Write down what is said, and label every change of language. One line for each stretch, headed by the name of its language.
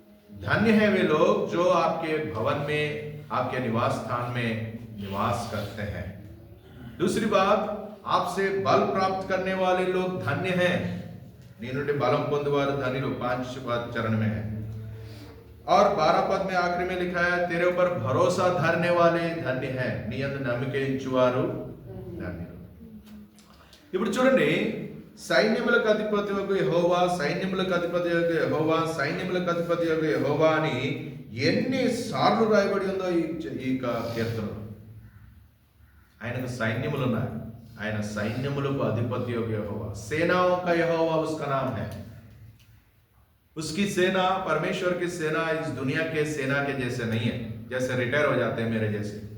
Hindi: धन्य है वे लोग जो आपके भवन में, आपके निवास स्थान में निवास करते हैं। दूसरी बात, आपसे बल प्राप्त करने वाले लोग धन्य हैं।
Telugu: नी నుండి బలం పొందువారు ధన్యులు 5వ
Hindi: चरण में है। और 12 पद में आखिरी में लिखा है, तेरे ऊपर भरोसा धरने वाले धन्य हैं।
Telugu: నీ యందు నమ్మిక ఉంచువారు ధన్యులు. ఇప్పుడు చూడండి, సైన్యములకు అధిపతియగు యెహోవా, సైన్యములకు అధిపతియగు యెహోవా, సైన్యములకు అధిపతియగు యెహోవా అని ఎన్ని సార్లు రాయబడి ఉందో ఈ కీర్తనలో. ఆయనకు సైన్యములు ఉన్నాయి. ఆయన సైన్యములకు అధిపతియగు యెహోవా,
Hindi: సేనాओं का यहोवा उसका नाम है। उसकी सेना, परमेश्वर की सेना इस दुनिया के सेना के जैसे नहीं है, जैसे रिटायर हो जाते हैं मेरे जैसे।